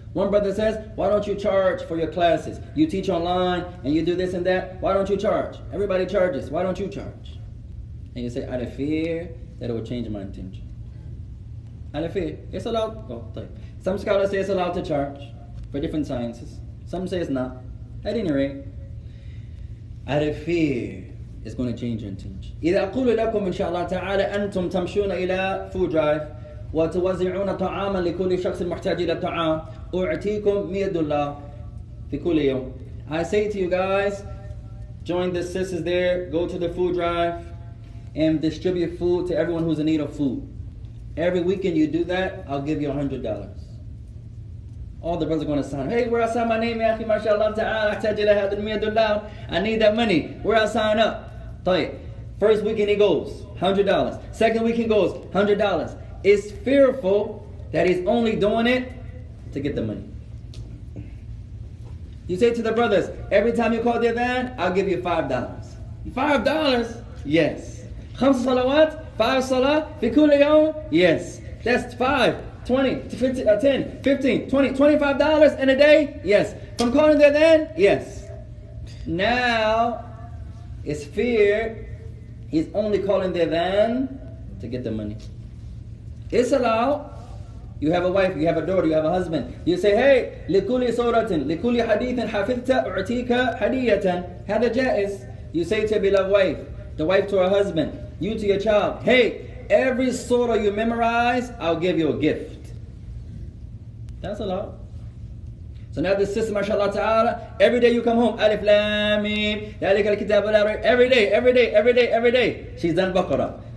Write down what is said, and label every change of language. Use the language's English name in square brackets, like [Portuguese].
[English] One brother says, why don't you charge for your classes? You teach online and you do this and that. Why don't you charge? Everybody charges. Why don't you charge? And you say, out of fear that it will change my intention. Out of fear. It's allowed. Some scholars say it's allowed to charge for different sciences. Some say it's not. At any rate, out of fear is going to change your intention. [Arabic] إذا أقول لكم إن شاء الله تعالى أنتم تمشون إلى food drive وتوزعون طعاما لكل شخص محتاج إلى طعام أعطيكم $100 في كل يوم. [English] I say to you guys, join the sisters there, go to the food drive and distribute food to everyone who's in need of food. Every weekend you do that, I'll give you $100. All the brothers are going to sign. Hey, where I sign my name, ya akhi, mashallah ta'ala, [Arabic] أحتاج إلى هذا [English] $100. I need that money. Where I sign up? طيب. First weekend he goes, $100. Second weekend goes, $100. It's fearful that he's only doing it to get the money. You say to the brothers, every time you call their van, I'll give you $5. $5? Yes. 5 salawat, 5 salah, [Arabic] fi kulli yawm? [English] Yes. That's 5. 20, 15, 10, 15, 20, $25 in a day? Yes. From calling their then? Yes. Now, it's fear. He's only calling their then to get the money. It's allowed. You have a wife, you have a daughter, you have a husband. You say, hey, [Arabic] لكل سورة, لكل حديث حفظت أعطيك هدية. هذا جائز. [English] You say to your beloved wife, the wife to her husband, you to your child, hey, every surah you memorize, I'll give you a gift. That's allowed. So now the sister, mashallah ta'ala, every day you come home, alif lam mim, [Arabic] ذَلِكَ الْكِتَابُ لَا رَيْبَ, [English] every day. She's done Baqarah.